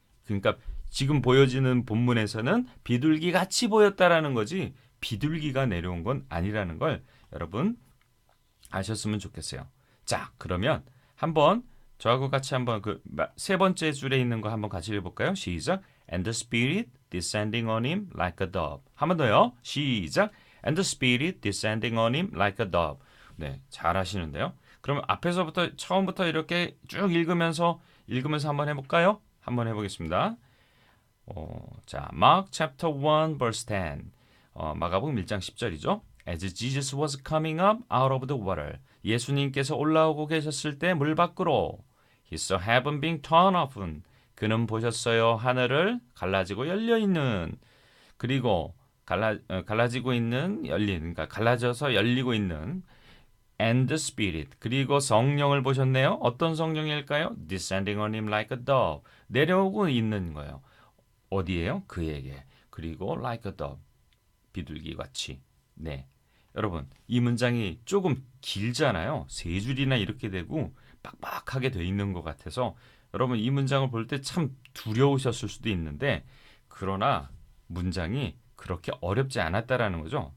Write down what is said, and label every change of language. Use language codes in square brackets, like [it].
[ko] 그러니까 지금 보여지는 본문에서는 비둘기 같이 보였다라는 거지 비둘기가 내려온 건 아니라는 걸 여러분 아셨으면 좋겠어요. 자, 그러면 한번 저하고 같이 한번 그 세 번째 줄에 있는 거 한번 같이 읽어볼까요? 시작. [en] And the Spirit descending on him like a dove. [ko] 한 번 더요. 시작. [en] And the Spirit descending on him like a dove. [ko] 네, 잘하시는데요. 그러면 앞에서부터 처음부터 이렇게 쭉 읽으면서 한번 해볼까요? 한번 해보겠습니다. 자, [en] Mark chapter 1 verse 10. [ko] 마가복음 1장 10절이죠. [en] As Jesus was coming up out of the water. [ko] 예수님께서 올라오고 계셨을 때 물 밖으로. [en] He saw heaven being torn open. [ko] 그는 보셨어요. 하늘을 갈라지고 열려 있는. 그리고 갈라지고 있는 열린. 그러니까 갈라져서 열리고 있는. [en] And the Spirit. [ko] 그리고 성령을 보셨네요. 어떤 성령일까요? [en] Descending on him like a dove. [ko] 내려오고 있는 거예요. 어디에요? 그에게. 그리고 [en] like a dove. [ko] 비둘기 같이. 네. 여러분, 이 문장이 조금 길잖아요. 세 줄이나 이렇게 되고 빡빡하게 돼 있는 것 같아서 여러분 이 문장을 볼 때 참 두려우셨을 수도 있는데 그러나 문장이 그렇게 어렵지 않았다라는 거죠.